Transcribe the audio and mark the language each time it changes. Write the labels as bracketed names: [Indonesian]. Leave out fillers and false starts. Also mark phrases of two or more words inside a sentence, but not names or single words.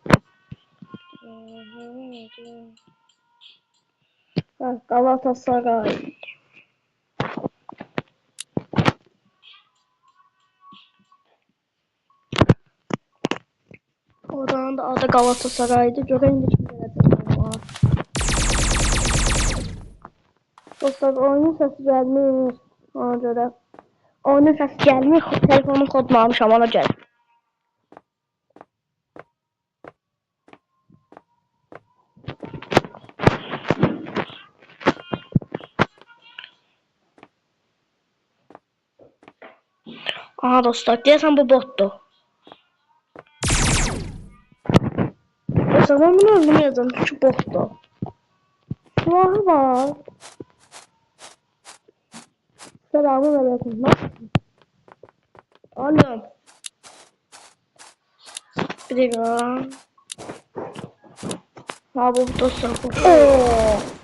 [Azerbaijani] Galatasaray. [Turkish] Odanın da adı Galatasaray'dı. [Azerbaijani] Görən de kim gələcək. Dostlar oyunun səsi gəlmir. Ona görə. Oyunun səsi gəlmir. Telefonun kodunu almışam ona görə. Aha dostlar deyəsən bu botdur. [Turkish] Dostlar ben bunu öldürmeyeceğim çünkü botdur. Silahı var. Selamünaleyküm. Alo. Bir dakika. [Azerbaijani] Ha bu dostlar bu. Oo.